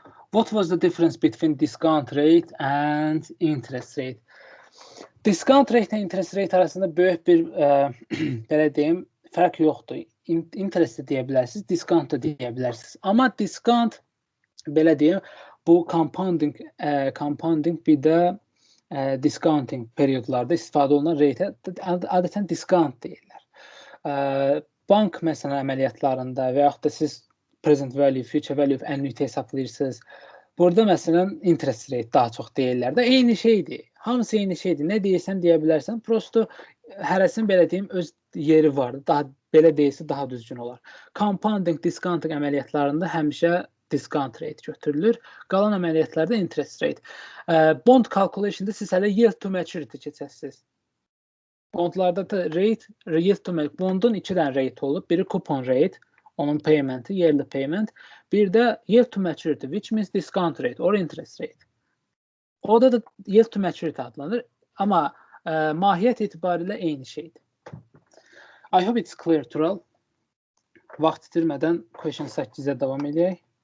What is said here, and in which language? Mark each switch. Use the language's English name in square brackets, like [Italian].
[English] What was the difference between discount rate and interest rate? [Azerbaijani] Discount rate və interest rate arasında böyük bir belə deyim, fərq yoxdur. Interest deyə bilərsiniz, discount da deyə bilərsiniz. Amma discount belə deyim, bu compounding bir də discounting periodlarda istifadə olunan rate adətən discount deyirlər. Bank məsələn əməliyyatlarında və yaxud da siz present value, future value, annuity hesablayırsınız. Burada məsələn interest rate daha çox deyirlər də. Eyni şeydir. Hamısı eyni şeydir. Nə deyirsən deyə bilərsən. Prosto hərəsinin belə deyim öz yeri var. Daha belə deyilsə daha düzgün olar. Compounding, discounting əməliyyatlarında həmişə discount rate götürülür. Qalan əməliyyatlarda interest rate. Bond calculation'da siz hələ yield to maturity keçəsiniz. Bondlarda da rate, yield to maturity. Bondun 2 dənə rate olub. Biri coupon rate, onun payment'i, yearly payment. Bir də [English] yield to maturity, which means discount rate or interest rate. [Azerbaijani] Orada da yield to maturity adlanır. Amma mahiyyət etibarilə eyni şeydir. [English] I hope it's clear, [Azerbaijani] Tural. Vaxt itirmədən question 8-ə davam edək.